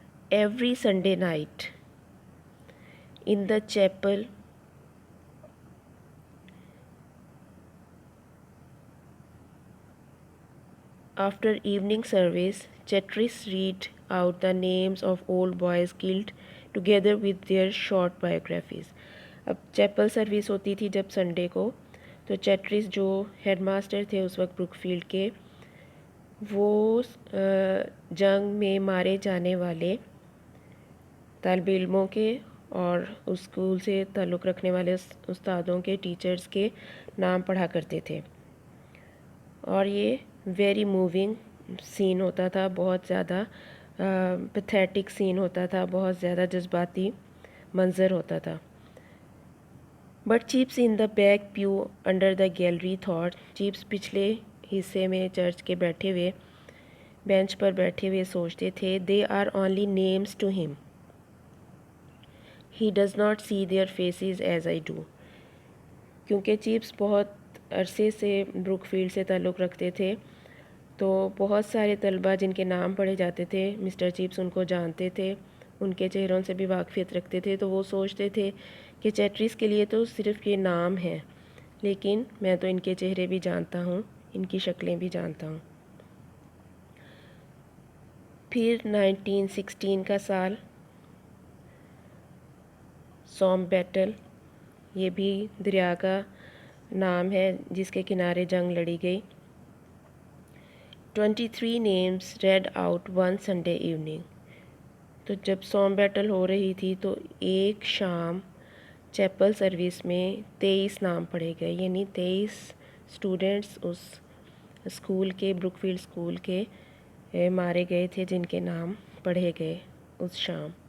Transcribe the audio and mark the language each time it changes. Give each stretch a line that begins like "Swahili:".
English: Every Sunday night in the chapel after evening service, Chetris read out the names of old boys killed together with their short biographies.
Urdu: اب Chappell service ہوتی تھی جب Sunday کو، تو چیٹرس جو head master تھے اس وقت Brook field کے، وہ جنگ میں مارے جانے والے طالب علموں کے اور اسکول سے تعلق رکھنے والے استادوں کے، ٹیچرز کے نام پڑھا کرتے تھے. اور یہ ویری موونگ سین ہوتا تھا، بہت زیادہ پیتھیٹک سین ہوتا تھا، بہت زیادہ جذباتی منظر ہوتا تھا.
English: But Chips in the back pew under the gallery thought.
Urdu: Chips پچھلے حصے میں چرچ کے بیٹھے ہوئے بینچ پر بیٹھے ہوئے سوچتے تھے.
English: They are only names to him. He does not see their faces as I do.
Urdu: کیونکہ چیپس بہت عرصے سے بروک فیلڈ سے تعلق رکھتے تھے، تو بہت سارے طلبہ جن کے نام پڑھے جاتے تھے مسٹر چیپس ان کو جانتے تھے، ان کے چہروں سے بھی واقفیت رکھتے تھے. تو وہ سوچتے تھے کہ چیٹرس کے لیے تو صرف یہ نام ہے، لیکن میں تو ان کے چہرے بھی جانتا ہوں، ان کی شکلیں بھی جانتا ہوں. پھر 1916 کا سال، سوم بیٹل، یہ بھی دریا کا نام ہے جس کے کنارے جنگ لڑی گئی.
English: 23 names read out one Sunday evening.
Urdu: تو جب سوم بیٹل ہو رہی تھی تو ایک شام چیپل سروس میں 23 نام پڑھے گئے، یعنی 23 اسٹوڈنٹس اس اسکول کے بروک فیلڈ اسکول کے مارے گئے تھے جن کے نام پڑھے گئے اس شام.